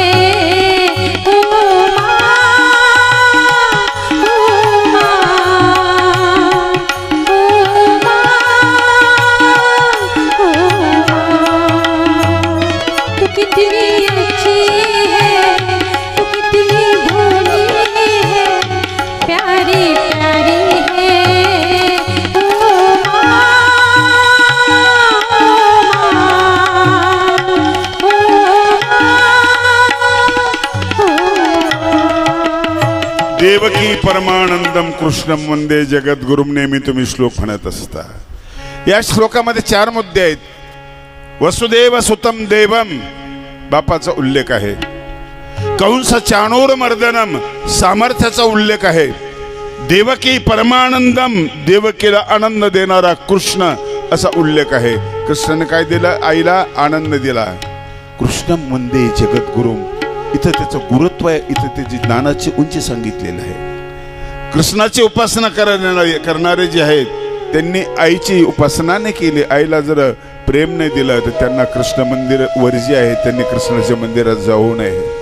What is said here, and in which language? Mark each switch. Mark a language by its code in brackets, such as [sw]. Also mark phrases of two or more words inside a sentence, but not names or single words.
[hi] ओ माँ, ओ माँ, ओ तू कितनी अच्छी है, तू कितनी भोली है, प्यारी प्यारी है। ओ [sa] देवकी परमानंदम कृष्णम वंदे जगद्गुरुम [mr] नेहमी तुम्ही श्लोक म्हणत असता। या श्लोकामध्ये 4 मुद्दे आहेत। [sa] वसुदेव सुतम देवम, [mr] बापाचा उल्लेख आहे। [sa] कंस चाणूर मर्दनम, [mr] सामर्थ्याचा उल्लेख आहे। [sa] देवकी परमानंदम, [mr] देवकीला आनंद देणारा कृष्ण असा उल्लेख आहे। कृष्णाने काय दिलं? आईला आनंद दिला। [sa] कृष्णम वंदे जगद्गुरुम, [mr] इथं त्याचं गुरुत्व आहे, इथं त्याची ज्ञानाची उंची सांगितलेलं आहे। कृष्णाची उपासना करणारे जे आहेत त्यांनी आईची उपासना नाही केली, आईला जर प्रेम नाही दिलं तर त्यांना कृष्ण मंदिर वर्जी आहे, त्यांनी कृष्णाच्या मंदिरात जाऊ नये।